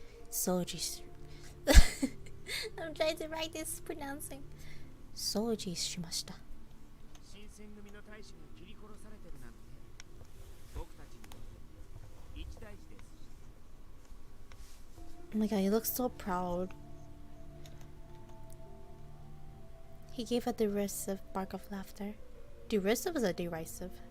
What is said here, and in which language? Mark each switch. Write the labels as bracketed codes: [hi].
[en] 掃除し I'm trying to write this pronouncing. [ja] 掃除しました。新選組の大使が切り殺されてるなんて僕たちに一大事です。 [en] Oh my god, he looks so proud. He gave a derisive bark of laughter. Derisive is a derisive.